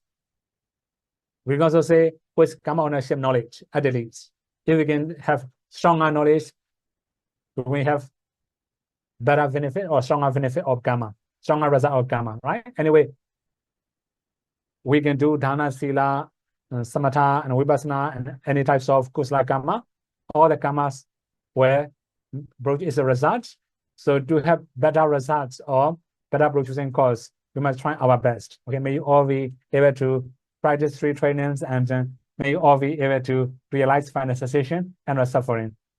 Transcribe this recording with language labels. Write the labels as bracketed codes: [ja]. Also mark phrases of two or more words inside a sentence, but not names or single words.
[en] We can also say with karma ownership knowledge, at the least. If we can have stronger knowledge, we have better benefit or stronger benefit of karma, stronger result of karma, right? Anyway, we can do [pi] dana, sila, samatha, [en] and vipassana, and any types of [pi] kusala karma. [en] All the karmas where is a result. So to have better results or better producing cause, we must try our best. Okay, may you all be able to practice 3 trainings, and may you all be able to realize final cessation and suffering.